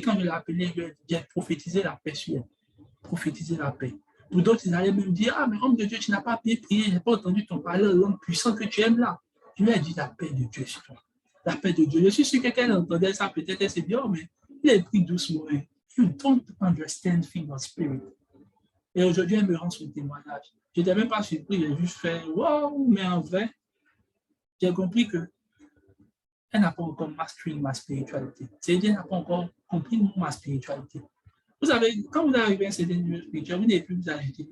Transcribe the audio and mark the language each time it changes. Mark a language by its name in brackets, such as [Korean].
[French] Quand je l'ai appelée, je lui ai dit, prophétiser la paix sur elle. Prophétiser la paix. Pour d'autres, ils allaient même dire, ah, mais homme de Dieu, tu n'as pas pu prier, je n'ai pas entendu ton parler, l'homme puissant que tu aimes là. Je lui ai dit, la paix de Dieu sur toi. La paix de Dieu. Je suis sûr que quelqu'un entendait ça, peut-être elle s'est dit, oh, mais il est pris doucement. [English] You don't understand things of spirit. [French] Et aujourd'hui, elle me rend son témoignage. Je n'étais même pas surpris, j'ai juste fait, wow, mais en vrai, j'ai compris que elle n'a pas encore mastery ma spiritualité. C'est-à-dire qu'elle n'a pas encore compris ma spiritualité. Vous savez, quand vous arrivez à un certain niveau spirituel, vous n'avez plus vous agiter.